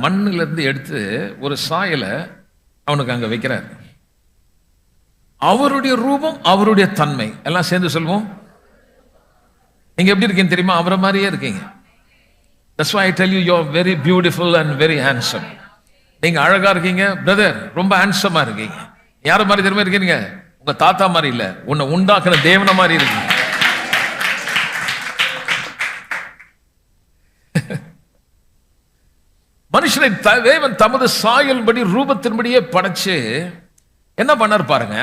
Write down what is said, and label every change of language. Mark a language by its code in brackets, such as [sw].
[ta] மண்ணில இருந்து எடுத்து ஒரு சாயலை அவனுக்கு அங்க வைக்கிறார். அவருடைய ரூபம், அவருடைய தன்மை எல்லாம் சேர்ந்து சொல்வோம். நீங்க எப்படி இருக்கீங்க தெரியுமா? அவரை மாதிரியே இருக்கீங்க. [en] That's why I tell you, you're very beautiful and very handsome. [ta] நீங்க அழகா இருக்கீங்க பிரதர், ரொம்ப ஹேண்ட்ஸமா இருக்கீங்க. யார மாதிரி தெரியுமா இருக்கீங்க? உங்க தாத்தா மாதிரி இல்ல, உன்னை உண்டாக்குன தேவன மாதிரி இருக்கீங்க. மனுஷனை தேவன் தமது சாயல்படி ரூபத்தின்படியே படைச்சு என்ன பண்ணார் பாருங்க.